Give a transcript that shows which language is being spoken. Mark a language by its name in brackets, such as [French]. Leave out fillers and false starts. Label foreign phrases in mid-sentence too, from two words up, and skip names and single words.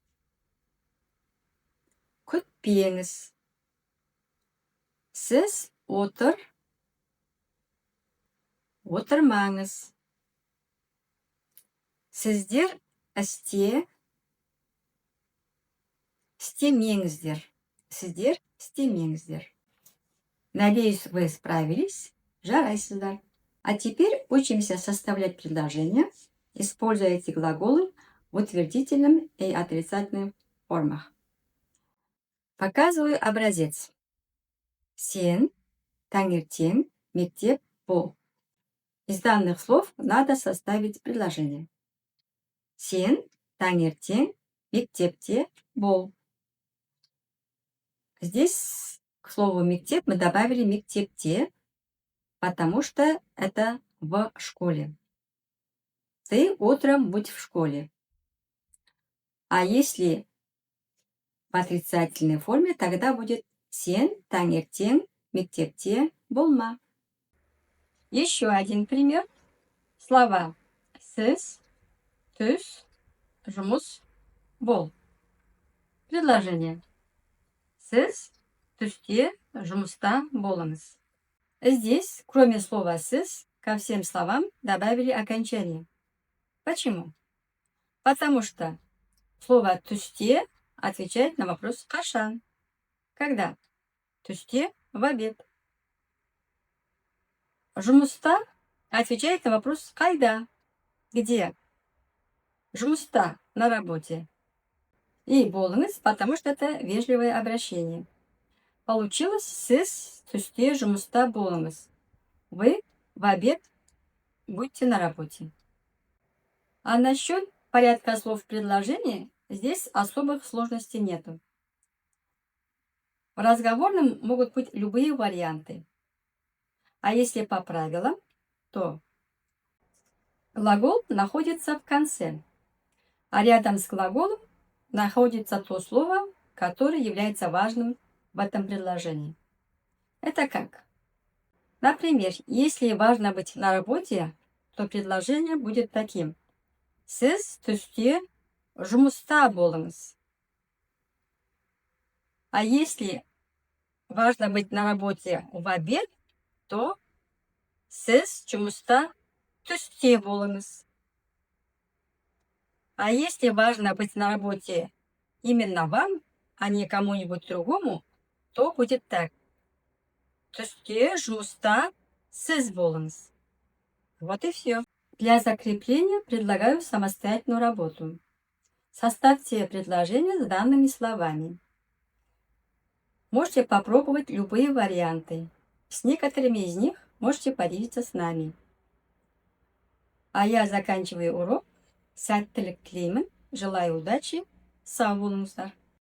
[Kazakh] Күтпеңіз. Сіз отыр. Отырмаңыз. Сіздер істе. Істемеңіздер. Сіздер істемеңіздер. [Russian] Надеюсь, вы справились. [Kazakh] Жарайсыздар. [Russian] А теперь учимся составлять предложения, используя эти глаголы в утвердительном и отрицательном формах. Показываю образец. [Kazakh] Сен, таңертең, мектеп, бол. [Russian] Из данных слов надо составить предложение. [Kazakh] Сен, таңертең, мектепте, бол. [Russian] Здесь к слову мектеп мы добавили мектепте, потому что это в школе. Ты утром будь в школе. А если в отрицательной форме, тогда будет [Kazakh] сен, таңертең, мектепте, болма. [Russian] Еще один пример. Слова [Kazakh] сіз, түс, жұмыс, бол. [Russian] Предложение. [Kazakh] Сіз түсте, жұмыста болыңыз. [Russian] Здесь, кроме слова «сіз», ко всем словам добавили окончание. Почему? Потому что слово «түсте» отвечает на вопрос «қашан». Когда? Түсте в обед. Жұмыста отвечает на вопрос «қайда?» Где? Жұмыста, на работе. И болыңыз, потому что это вежливое обращение. [Kazakh] Получилось сіз түсте жұмыста болыңыз. [Russian] Вы в обед будьте на работе. А насчет порядка слов в предложении здесь особых сложностей нету. В разговорном могут быть любые варианты. А если по правилам, то Глагол находится в конце, а рядом с глаголом находится то слово, которое является важным в этом предложении. Это как? Например, если важно быть на работе, то предложение будет таким. [Kazakh] Siz түсте жұмыста болыңыз. [Russian] А если важно быть на работе в обед, то [Kazakh] siz жұмыста түсте болыңыз. [Russian] А если важно быть на работе именно вам, а не кому-нибудь другому, то будет так. [Kazakh] Түсте жұмыста siz болыңыз. [Russian] Вот и все. Для закрепления предлагаю самостоятельную работу. Составьте предложение с данными словами. Можете попробовать любые варианты. С некоторыми из них можете поделиться с нами. А я заканчиваю урок. [Kazakh] Сәттілік тілеймін. [Russian] Желаю удачи. [Kazakh] Сау болыңыздар.